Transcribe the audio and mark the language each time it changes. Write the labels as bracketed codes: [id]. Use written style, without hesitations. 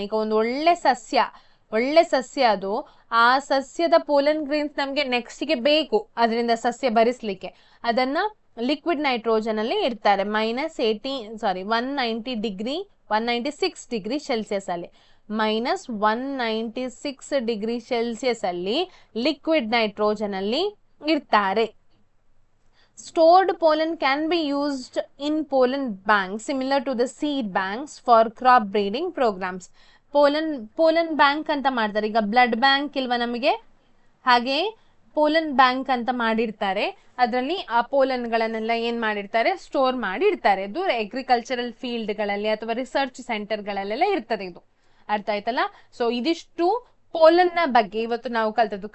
[kn] ಈಗ ಒಂದು ಒಳ್ಳೆ ಸಸ್ಯ ಅದು, ಆ ಸಸ್ಯದ ಪೋಲನ್ ಗ್ರೇನ್ಸ್ ನಮ್ಗೆ ನೆಕ್ಸ್ಟ್ ಗೆ ಬೇಕು, ಅದರಿಂದ ಸಸ್ಯ ಭರಿಸ್ಲಿಕ್ಕೆ, ಅದನ್ನ ಲಿಕ್ವಿಡ್ ನೈಟ್ರೋಜನ್ ಅಲ್ಲಿ ಇಡ್ತಾರೆ. -196 ಡಿಗ್ರಿ ಸೆಲ್ಸಿಯಸ್ ಅಲ್ಲಿ, -196 ಡಿಗ್ರಿ ಸೆಲ್ಸಿಯಸ್ ಅಲ್ಲಿ ಲಿಕ್ವಿಡ್ ನೈಟ್ರೋಜನ್ ಅಲ್ಲಿ ಇಡ್ತಾರೆ. [en] Stored pollen can be used in pollen banks similar to the seed banks for crop breeding programs. [kn] Pollen bank ಅಂತ ಮಾಡ್ತಾರೆ. ಈಗ ಬ್ಲಡ್ ಬ್ಯಾಂಕ್ ಇಲ್ವಾ ನಮಗೆ, ಹಾಗೆ ಪೋಲನ್ ಬ್ಯಾಂಕ್ ಅಂತ ಮಾಡಿರ್ತಾರೆ. ಅದರಲ್ಲಿ ಆ ಪೋಲನ್ಗಳನ್ನೆಲ್ಲ ಏನ್ ಮಾಡಿರ್ತಾರೆ, ಸ್ಟೋರ್ ಮಾಡಿ ಇಡ್ತಾರೆ. ಇದು ಅಗ್ರಿಕಲ್ಚರಲ್ ಫೀಲ್ಡ್ ಗಳಲ್ಲಿ ಅಥವಾ ರಿಸರ್ಚ್ ಸೆಂಟರ್ ಗಳಲ್ಲೆಲ್ಲ ಇರ್ತದೆ. ಇದು ಅರ್ಥ ಆಯ್ತಲ್ಲ. ಸೊ ಇದಿಷ್ಟು ಪೋಲನ್ ನ ಬಗ್ಗೆ ಇವತ್ತು ನಾವು ಕಲ್ತದ್ದು.